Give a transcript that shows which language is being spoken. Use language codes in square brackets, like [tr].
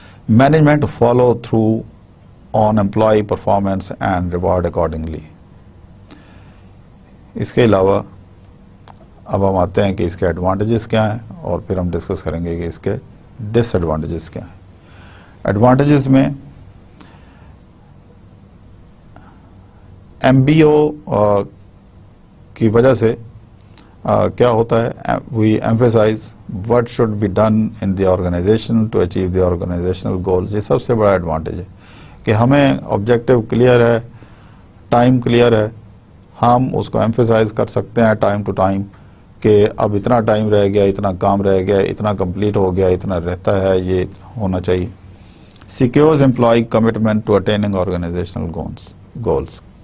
[en] Management follow through on employee performance and reward accordingly. [ur] اس کے علاوہ اب ہم آتے ہیں کہ اس کے ایڈوانٹیجز کیا ہیں اور پھر ہم ڈسکس کریں گے کہ اس کے ڈس ایڈوانٹیجز کیا ہیں. ایڈوانٹیجز میں MBO کی وجہ سے کیا ہوتا ہے، [en] We emphasize what should be done in the organization to achieve the organizational goals. [ur] یہ سب سے بڑا ایڈوانٹیج ہے کہ ہمیں آبجیکٹیو کلیئر ہے، ٹائم کلیئر ہے، ہم اس کو ایمفیسائز کر سکتے ہیں ٹائم ٹو ٹائم کہ اب اتنا ٹائم رہ گیا, اتنا کام رہ گیا, اتنا کمپلیٹ ہو گیا, اتنا رہتا ہے, یہ ہونا چاہیے. [en] Secures employee commitment to attaining organizational goals.